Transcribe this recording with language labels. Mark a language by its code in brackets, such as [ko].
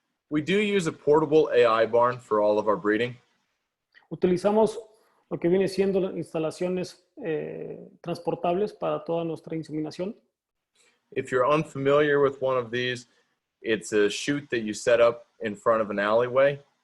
[en] We do use a portable AI barn for all of our breeding. [es] Utilizamos lo que viene siendo instalaciones transportables para toda nuestra inseminación. [en] If you're unfamiliar with one of these, it's a chute that you set up in front of an alleyway.